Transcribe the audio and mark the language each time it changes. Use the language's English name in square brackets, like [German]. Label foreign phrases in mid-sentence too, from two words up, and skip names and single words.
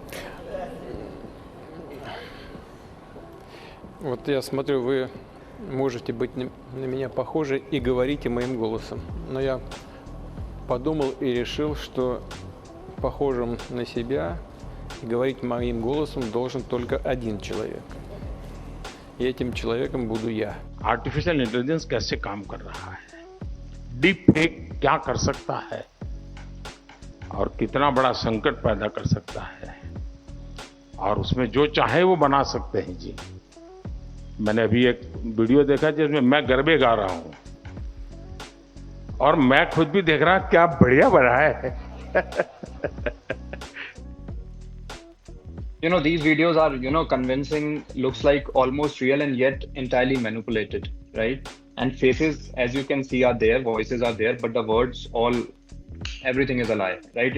[Russian] Вот я смотрю, вы можете быть на меня похожи и говорите моим голосом. Но я подумал и решил, что похожим на себя и говорить моим голосом должен только один человек. И этим человеком буду я. [English] artificial intelligence [Hindi] कैसे काम कर रहा है, [English] deep fake [Hindi] क्या कर सकता है और कितना बड़ा संकट पैदा कर सकता है, और उसमें जो चाहे वो बना सकते हैं जी। मैंने अभी एक वीडियो देखा जिसमें मैं गरबे गा रहा हूँ और मैं खुद भी देख रहा क्या बढ़िया बना है। [English] These videos are, convincing, looks like almost real and yet entirely manipulated, right? And faces, as you can see, are there, voices are there, but the words everything is a lie, right?